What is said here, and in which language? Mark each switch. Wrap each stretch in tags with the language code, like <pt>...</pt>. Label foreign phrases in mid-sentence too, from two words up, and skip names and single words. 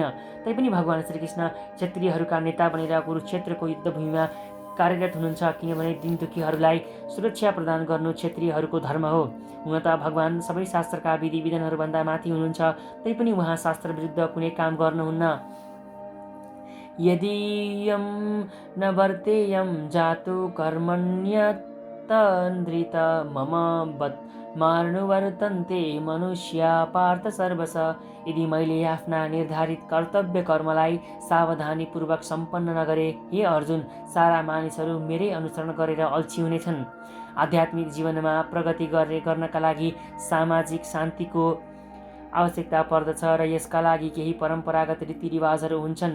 <ne>तैपनि भगवान श्रीकृष्ण क्षत्रियहरूका नेता बनेर कुरुक्षेत्रको युद्धभूमिमा कार्यरत हुनुहुन्छ। किनभने दीन दुखीहरूलाई सुरक्षा प्रदान गर्नु क्षत्रियहरूको धर्म हो। हुन त भगवान सबै शास्त्रका विधि विधानहरूभन्दा माथि हुनुहुन्छ। तैपनि उहाँ शास्त्र विरुद्ध कुनै काम गर्नुहुन्न।</ne> <sa>यदीयं न वर्तेयं जातु कर्मण्यतन्द्रित मम मार्नुवर्तन्ते मनुष्या पार्थ सर्वश।</sa> <ne>यदि मैले आफ्ना निर्धारित कर्तव्य कर्मलाई सावधानीपूर्वक सम्पन्न नगरे, हे अर्जुन, सारा मानिसहरू मेरै अनुसरण गरेर अल्छी हुनेछन्। आध्यात्मिक जीवनमा प्रगति गर्नका लागि सामाजिक शान्तिको आवश्यकता पर्दछ र यसका लागि केही परम्परागत रीतिरिवाजहरू हुन्छन्।</ne>